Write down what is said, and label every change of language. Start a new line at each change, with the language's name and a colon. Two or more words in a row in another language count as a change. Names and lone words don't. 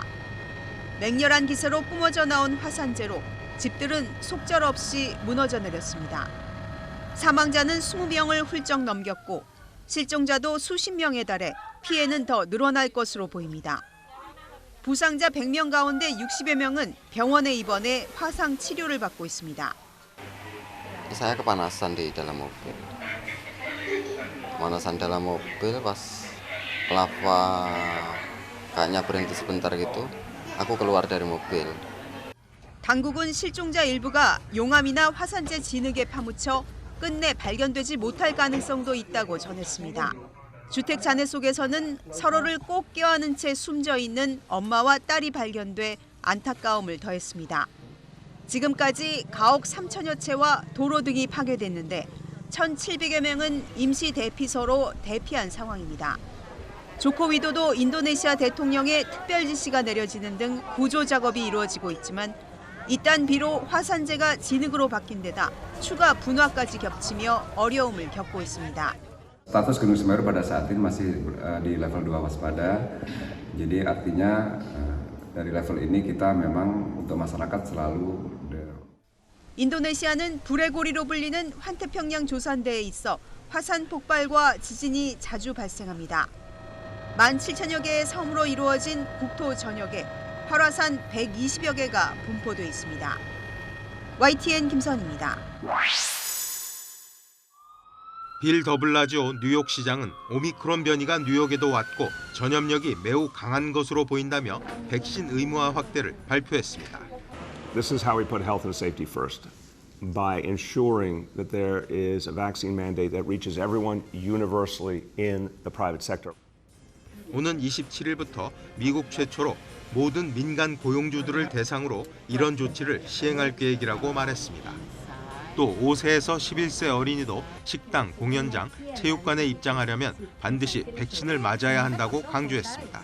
Korean: 맹렬한 기세로 뿜어져 나온 화산재로 집들은 속절없이 무너져 내렸습니다. 사망자는 20명을 훌쩍 넘겼고 실종자도 수십 명에 달해 피해는 더 늘어날 것으로 보입니다. 부상자 100명 가운데 60여 명은 병원에 입원해 화상 치료를 받고 있습니다.
Indonesian: Saya kepanasan di dalam mobil. Pemanasan dalam mobil pas lava kayaknya berhenti sebentar gitu, aku keluar dari mobil.
Korean: 당국은 실종자 일부가 용암이나 화산재 진흙에 파묻혀 끝내 발견되지 못할 가능성도 있다고 전했습니다. 주택 잔해 속에서는 서로를 꼭 껴안은 채 숨져 있는 엄마와 딸이 발견돼 안타까움을 더했습니다. 지금까지 가옥 3천여 채와 도로 등이 파괴됐는데 1,700여 명은 임시 대피소로 대피한 상황입니다. 조코 위도도 인도네시아 대통령의 특별 지시가 내려지는 등 구조 작업이 이루어지고 있지만 이딴 비로 화산재가 진흙으로 바뀐 데다 추가 분화까지 겹치며 어려움을 겪고 있습니다.
Indonesian: Status Gunung Semeru pada saat ini masih di level 2 waspada. Jadi artinya dari level ini kita memang untuk masyarakat selalu
Korean: 인도네시아는 불의 고리로 불리는 환태평양 조산대에 있어 화산 폭발과 지진이 자주 발생합니다. 17,000여 개의 섬으로 이루어진 국토 전역에 활화산 120여 개가 분포돼 있습니다. YTN 김선입니다. 빌 더블라지오 뉴욕시장은 오미크론 변이가 뉴욕에도 왔고 전염력이 매우 강한 것으로 보인다며 백신 의무화 확대를 발표했습니다.
English: This is how we put health and safety first, by ensuring that there is a vaccine mandate that reaches everyone universally in the private sector.
Korean: 오는 27일부터 미국 최초로 모든 민간 고용주들을 대상으로 이런 조치를 시행할 계획이라고 말했습니다. 또 5세에서 11세 어린이도 식당, 공연장, 체육관에 입장하려면 반드시 백신을 맞아야 한다고 강조했습니다.